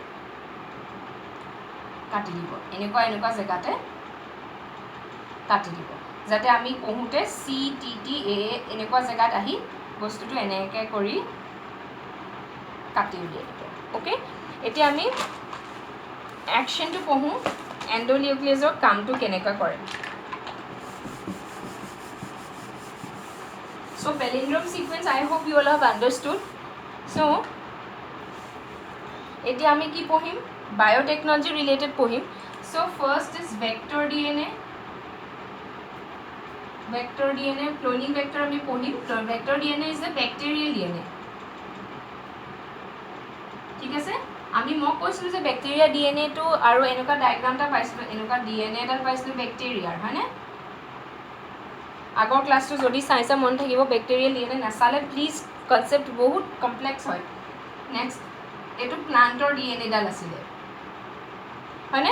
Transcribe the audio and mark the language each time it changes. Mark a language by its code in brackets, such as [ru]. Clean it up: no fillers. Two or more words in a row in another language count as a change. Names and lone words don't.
[as] কাটি দিব এনেকুৱা এনেকুৱা জেগাতে কাটি দিব যাতে আমি পঢ়োঁতে CTTA এনেকুৱা জেগাত আহি বস্তুটো এনেকৈ কৰি কাটি উলিয়াই দিব অ'কে এতিয়া আমি একশ্যনটো পঢ়োঁ এণ্ডোনিউক্লিয়াছৰ কামটো কেনেকুৱা কৰে [en] So palindrome sequence I hope you all have understood. So [as] এতিয়া আমি কি পঢ়িম [en] biotechnology related পঢ়িম so first is vector DNA cloning vector [as] আমি পঢ়িম [en] vector DNA is the bacterial DNA [as] ঠিক আছে আমি মই কৈছিলোঁ যে ব্যাকটেৰিয়া ডিএনএটো আৰু এনেকুৱা ডায়াগ্ৰামটা পাইছিলোঁ এনেকুৱা ডিএনএ এডাল পাইছিলোঁ ব্যাকটেৰিয়াৰ হয়নে আগৰ ক্লাছটো যদি চাইছা মন থাকিব [en] bacterial DNA [as] নাচালে প্লিজ কনচেপ্ট বহুত কমপ্লেক্স হয় নেক্সট এইটো প্লান্টৰ ডিএনএ ডাল আছিলে হয়নে?